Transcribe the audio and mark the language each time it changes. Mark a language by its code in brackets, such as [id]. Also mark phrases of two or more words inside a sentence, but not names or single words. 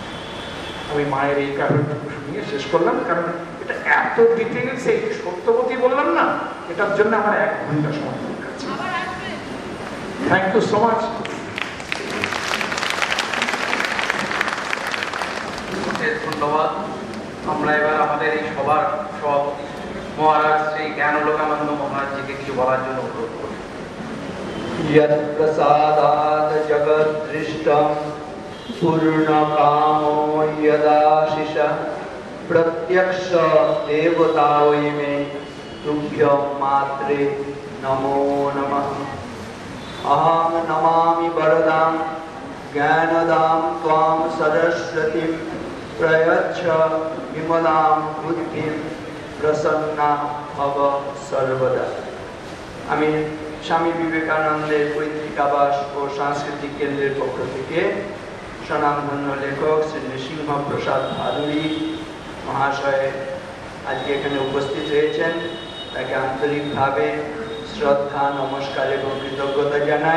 [bn] আমি মায়ের এই কারণটুকু শুনিয়ে শেষ করলাম, কারণ এটা এত ডিটেলস এই সত্যবতী বললাম না, এটার জন্য আমার 1 ঘন্টা সময় দরকার ছিল। [en] thank you so much. [bn] ধন্যবাদ। আমরা এবার আমাদের এই সবার সভাপতি মহারাজ শ্রী জ্ঞানলোকানন্দ মহারাজজিকে কিছু বলার জন্য অনুরোধ করি। [sa] यत् प्रसादात् जगद्दृष्टं पूर्णकामो यदाशिष प्रत्यक्ष देवता वै मे तुभ्यं मात्रे नमो नमः। अहं नमामि वरदां ज्ञानदां त्वां सरस्वतीं प्रयच्छ विमलां बुद्धिं प्रसन्ना भव सर्वदा। [bn] আমি স্বামী বিবেকানন্দের পৈতৃক আবাস ও সাংস্কৃতিক কেন্দ্রের পক্ষ থেকে স্বনামধন্য লেখক শ্রী নৃসিংহ প্রসাদ ভাদুরী মহাশয় আজকে এখানে উপস্থিত হয়েছেন, তাকে আন্তরিকভাবে শ্রদ্ধা, নমস্কার এবং কৃতজ্ঞতা জানাই।